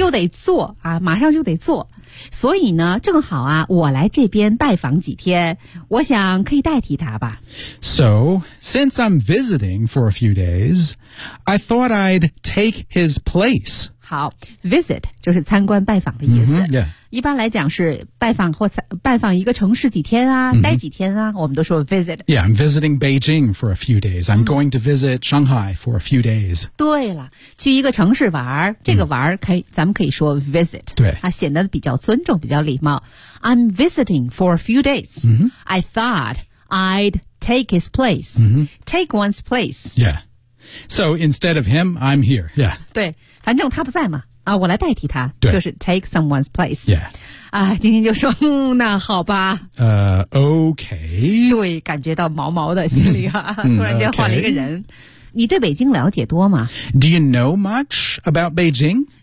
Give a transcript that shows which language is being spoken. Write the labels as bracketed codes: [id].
[zh] 又得做啊马上就得做所以呢正好啊我来这边拜访几天我想可以代替他吧 [en] So since I'm visiting for a few days I thought I'd take his place [zh] 好 visit 就是参观拜访的意思、 mm-hmm, yeah. 一般来讲是拜访或拜访一个城市几天啊、 mm-hmm. 待几天啊我们都说 visit [en] Yeah, I'm visiting Beijing for a few days I'm going to visit Shanghai for a few days [zh] 对了去一个城市玩这个玩可以、mm. 咱们可以说 visit 对啊，显得比较尊重比较礼貌 [en] I'm visiting for a few days、 mm-hmm. I thought I'd take his place、 mm-hmm. Take one's place Yeah So instead of him, I'm here Yeah [zh] 对反正他不在嘛啊，我来代替他，对就是 take someone's place。 Yeah. 啊，晶晶就说、嗯，那好吧。 [en] Okay. [zh] 对，感觉到毛毛的心里啊，突然间换了一个人。 [en] Okay. [zh] 你对北京了解多吗 [en] ？Do you know much about Beijing?